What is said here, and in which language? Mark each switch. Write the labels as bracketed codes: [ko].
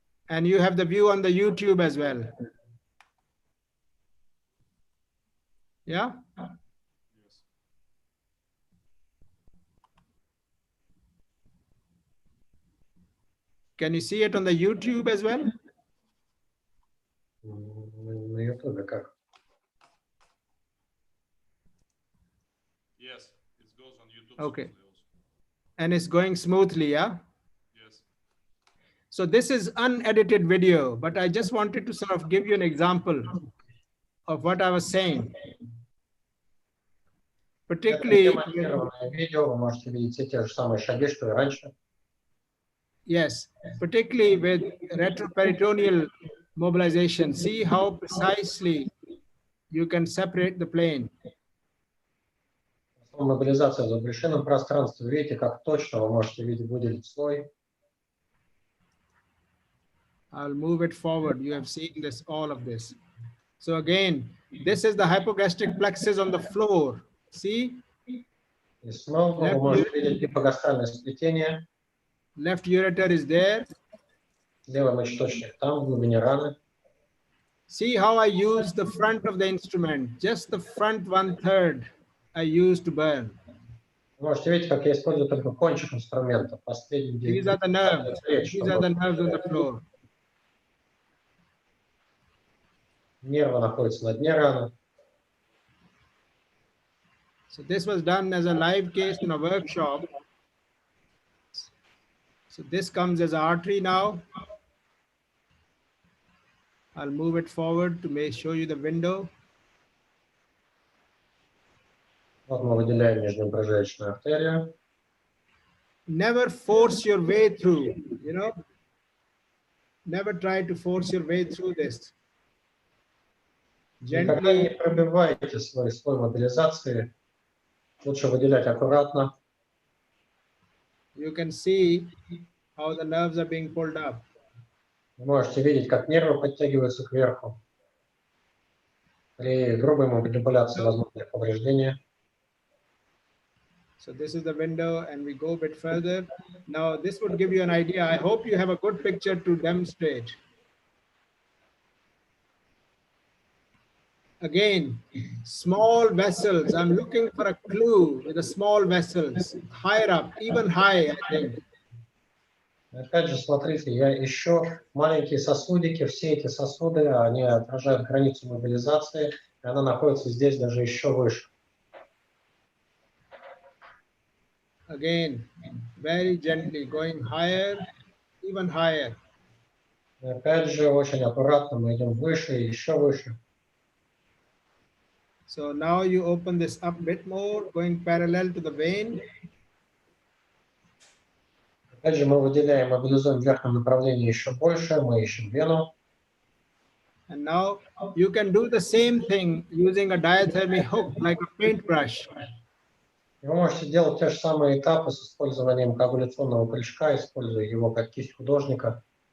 [en] And you have the view on the YouTube as well. Yeah? Yes. Can you see it on the YouTube as well? [ru] На YouTube как? [en] Yes, it goes on YouTube. Okay. And it's going smoothly, yeah? Yes. So this is unedited video, but I just wanted to sort of give you an example of what I was saying. Particularly, [ru] видео, вы можете видеть все те же самые шаги, что и раньше. [en] yes, particularly with retroperitoneal mobilization. See how precisely you can separate the plane. [ru] Мобилизация в запрещенном пространстве. Видите, как точно вы можете видеть, выделить слой. [en] I'll move it forward. You have seen this, all of this. So again, this is the hypogastric plexus on the floor. See? [ru] И снова вы можете видеть гипогастральное сплетение. [en] Left ureter is there. [ru] Левый мочеточник там, в глубине раны. [en] See how I use the front of the instrument. Just the front 1/3 I use to burn. [ru] Вы можете видеть, как я использую только кончик инструмента. Последний [en] These are the nerves. These are the nerves on the floor. [ru] Нервы находятся на дне раны. [en] So this was done as a live case in a workshop. So this comes as artery now. I'll move it forward to show you the window. [ru] Вот мы выделяем междупрожилочную артерию. [en] Never force your way through, you know. Never try to force your way through this. [ru] Никогда не [en] Gently, [ru] пробивайте свой слой мобилизации. Лучше выделять аккуратно. [en] you can see how the nerves are being pulled up. [ru] Вы можете видеть, как нервы подтягиваются кверху. При грубой манипуляции возможны повреждения. [en] So this is the window, and we go a bit further. Now this would give you an idea. I hope you have a good picture to demonstrate. Again, small vessels. I'm looking for a clue with the small vessels. Higher up, even high, I think. [ru] Опять же, смотрите, я ищу маленькие сосудики. Все эти сосуды, они отражают границу мобилизации, и она находится здесь даже еще выше. [en] Again, very gently, going higher, even higher. [ru] И опять же, очень аккуратно мы идем выше и еще выше. [en] So now you open this up a bit more, going parallel to the vein. [ru] Опять же, мы выделяем, мобилизуем в верхнем направлении еще больше, мы ищем вену. [en] And now you can do the same thing using a diathermy hook, like a paintbrush. [ru] И вы можете делать те же самые этапы с использованием коагуляционного крючка, используя его как кисть художника.